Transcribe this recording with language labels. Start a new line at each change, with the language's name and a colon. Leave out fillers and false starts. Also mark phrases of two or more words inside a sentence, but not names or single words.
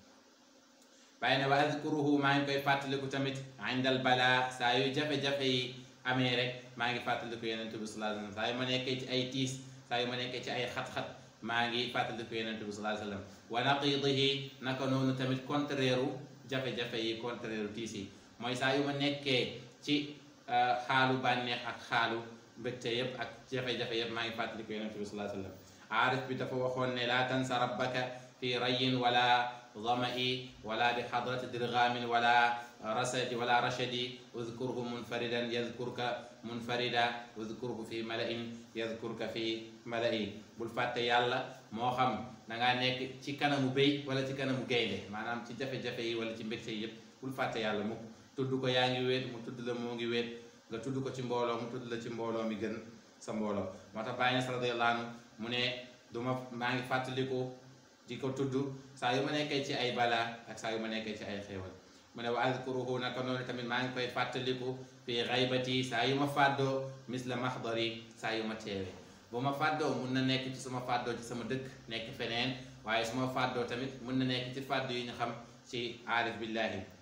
Wolof: bàyyi ne
Arabic: واذكره
Wolof: maa ngi koy fàttaliku tamit indal balaa saa yu jafe-jafe yi amee rek maa ngi fàttaliku Yonent bi
Arabic: صلى الله عليه وسلم
Wolof: saa yu ma nekkee ci ay tiis saa yu ma nekkee ci ay xat-xat maa ngi fàttaliku Yonent bi
Arabic: صلى الله عليه وسلم ونقيضه
Wolof: naka noonu tamit contraire jafe-jafe yi contraire tiis yi mooy saa yu ma nekkee ci xaalu bànneex ak xaalu mbégte yëpp ak jafe-jafe yëpp maa ngi fàttaliku Yonent bi
Arabic: صلى الله عليه وسلم
Wolof: aarif bi dafa waxoon ne
Arabic: لا تنس ربك في ري ولا ظمئي ولا بحضرة درغام ولا رسد ولا رشدي اذكره منفردا يذكرك منفردا اذكره في ملأ يذكرك في ملأ
Wolof: bul fàtte yàlla moo xam da ngaa nekk ci kanamu béy wala ci kanamu gaynde maanaam ci jafe-jafe yi wala ci mbégte yi yëpp bul fàtte yàlla mu tudd ko yaa ngi wéet mu tudd la moo ngi wéet nga tudd ko ci mbooloo mu tudd la ci mbooloo mi gën sa mbooloo moo tax Baay Ñas
Arabic: رضي الله عنه
Wolof: mu ne maa ngi fàttaliku di ko tudd saa yu ma nekkee ci ay balaa ak saa yu ma nekkee ci ay xéewal mu ne
Arabic: واذكره
Wolof: naka noonu tamit maa ngi koy fàttaliku
Arabic: في غيبتي
Wolof: saa yu ma fàddoo
Arabic: مثل محضري
Wolof: saa yu ma teewee bu ma fàddoo mun na nekk ci suma fàddoo ci sama dëkk nekk feneen waaye su ma fàddoo tamit mun na nekk ci fàddu yi ñu xam ci
Arabic: عارف بالله